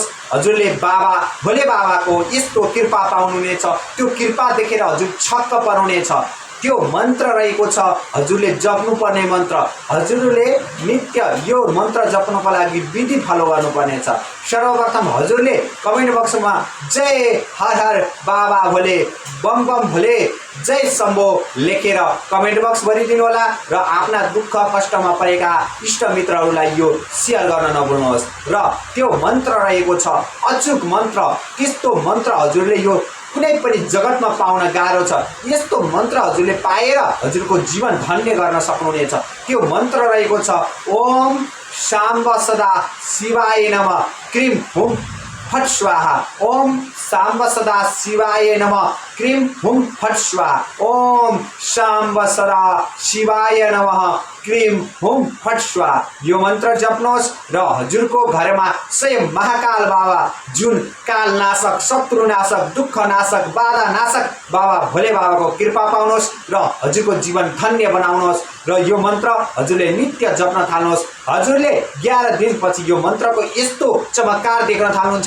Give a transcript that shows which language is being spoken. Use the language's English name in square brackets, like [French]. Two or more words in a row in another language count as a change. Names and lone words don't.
[Nepali] हजुरले बाबा भोले बाबाको यस्तो कृपा पाउनुहुनेछ, त्यो कृपा देखेर हजुर छक्क पर्नुहुनेछ। त्यो मन्त्र रहेको छ हजुरले जप्नुपर्ने मन्त्र। हजुरले नित्य यो मन्त्र जप्नको लागि विधि फलो गर्नुपर्नेछ। सर्वप्रथम हजुरले कमेन्ट बक्समा जय हर हर बाबा भोले, बम बम भोले, जय शम्भो लेखेर [English] comment box [Nepali] भरिदिनु होला र आफ्ना दुःख कष्टमा परेका इष्टमित्रहरूलाई यो सेयर गर्न नभुल्नुहोस्। र त्यो मन्त्र रहेको छ अचूक मन्त्र। त्यस्तो मन्त्र हजुरले यो कुनै पनि जगतमा पाउन गाह्रो छ। यस्तो मन्त्र हजुरले पाएर हजुरको जीवन धन्य गर्न सक्नुहुनेछ। त्यो मन्त्र रहेको छ [Sanskrit] ओम शाम्ब सदा शिवाय नमः क्रीम हुम फट स्वाहा। ओम शाम्ब सदा शिवाय नमः क्रीम हुम फट स्वाहा। ओम शाम्ब सदा शिवाय नमः क्रीम हुम फट स्वाहा। [Nepali] यो मन्त्र जप्नुहोस् र हजुरको घरमा स्वयं महाकाल बाबा, जुन काल नाशक, शत्रु नाशक, दुःख नाशक, बाधा नाशक बाबा भोले बाबाको कृपा पाउनुहोस् र हजुरको जीवन धन्य बनाउनुहोस्। र यो मन्त्र हजुरले नित्य जप्न थाल्नुहोस्। हजुरले 11 दिनपछि यो मन्त्रको यस्तो चमत्कार देख्न थाल्नुहुन्छ।